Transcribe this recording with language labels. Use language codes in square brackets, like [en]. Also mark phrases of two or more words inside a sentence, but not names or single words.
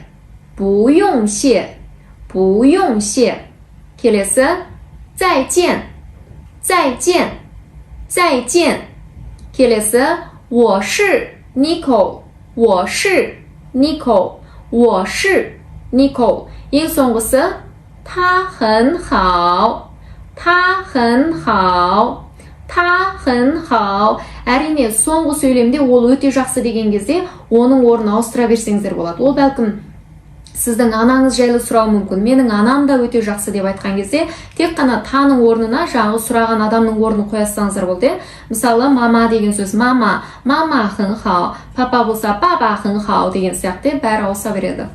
[zh] 不用谢. 不用谢. Келесі, 再见. 再见. 再见. Келесі, 我是 Nicole. 我是 Nicole. 我是 Nicole. [kk] ең соңғысы, [zh] 他很好. 他很好. 他很好. [kk] Әрине, соңғы сөйлемде ол өте жақсы деген кезде, оның орнын ауыстыра берсеңіздер болады. Ол бәлкім сіздің анаңыз жайлы сұрау мүмкін. Менің анам да өте жақсы деп айтқан кезде, тек қана таның орнына жаңағы сұраған адамның орнын қоясаңыздар болды. Мысалы, мама деген сөз мама, мама [zh] 很好, [kk] папа болса папа [zh] 很好 [kk] деген сияқты бәрі ауыса береді.